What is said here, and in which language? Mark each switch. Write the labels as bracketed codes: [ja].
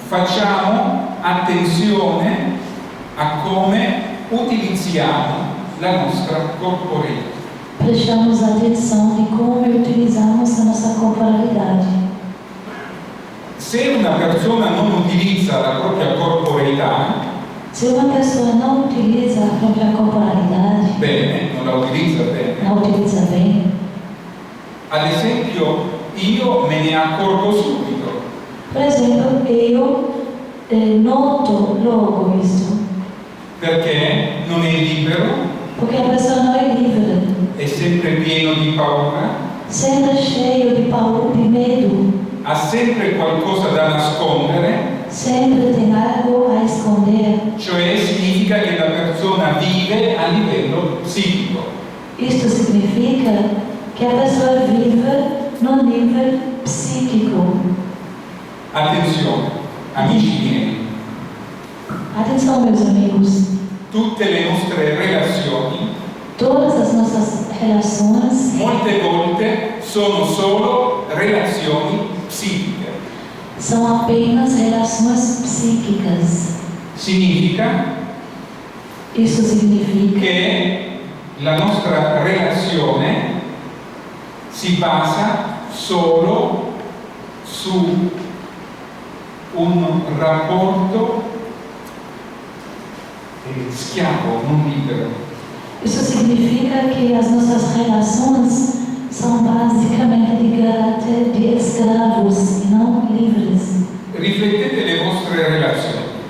[it] facciamo attenzione a come utilizziamo la nostra corporeità. [pt] Prestamos atenção de como utilizamos a nossa corporalidade. [it] Se una persona non utilizza la propria corporeità, [pt] Se uma pessoa não utiliza a própria corporalidade, [it] bene, non la utilizza bene. [pt] não utiliza bem, [it] Ad esempio, io me ne accorgo subito. [pt] por exemplo, eu noto logo isso, [it] Perché non è libero, [pt] porque a pessoa não é livre, [it] è sempre pieno di paura, [pt] sempre cheio de medo, [it] ha sempre qualcosa da nascondere, [pt] sempre tem algo a esconder. [it] cioè significa che la persona vive a livello psichico. [pt] Isto significa que a pessoa vive no nível psíquico. [it] Attenzione, amici miei, [pt] Atenção, meus amigos, [it] tutte le nostre relazioni [pt] todas as nossas relações [it] molte volte sono solo relazioni psichiche. [pt] são apenas relações psíquicas. [it] Significa [pt] Isso significa [it] che la nostra relazione si basa solo su un rapporto schiavo, non libero. [pt] Isso significa que as nossas relações são basicamente de caráter de escravos e não livres. [it] Riflettete le vostre relazioni.